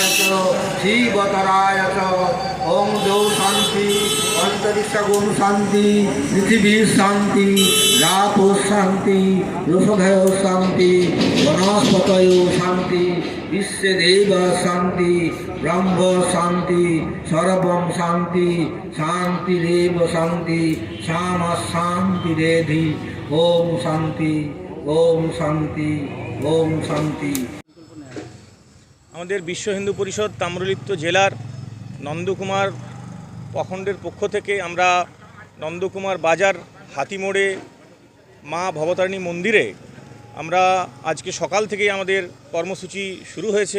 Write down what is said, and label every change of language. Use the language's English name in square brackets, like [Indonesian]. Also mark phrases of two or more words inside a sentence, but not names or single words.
[Sanskrit] च शिवतराय च ओम द्यौ शांति अंतरिक्षगुण शांति पृथिवी शांति रापो शांति ऋषभयो शांति वनस्पतयो शांति विश्वदेव शांति ब्रह्म शांति सर्वं शांति शांतिरेव शांति श्यामा शांति रेधि ओम शांति ओम शांति ओम शांति। [Bangla] আমাদের বিশ্ব হিন্দু পরিষদ তাম্রলিপ্ত জেলার নন্দকুমার প্রখণ্ডের পক্ষ থেকে আমরা নন্দকুমার বাজার হাতিমোড়ে মা ভবতারিণী মন্দিরে আমরা আজকে সকাল থেকেই আমাদের কর্মসূচি শুরু হয়েছে।